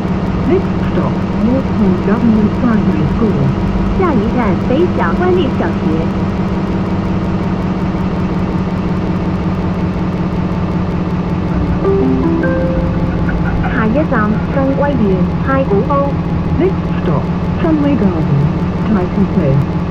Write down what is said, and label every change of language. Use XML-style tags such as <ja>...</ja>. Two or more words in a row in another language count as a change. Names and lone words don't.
<en>Next stop, North Point Government Primary School.</en> <yue>下一站北角官立小學。下一站新威園太古坊。</yue> <en>Next stop, Sunway Gardens, Tyson Place.</en>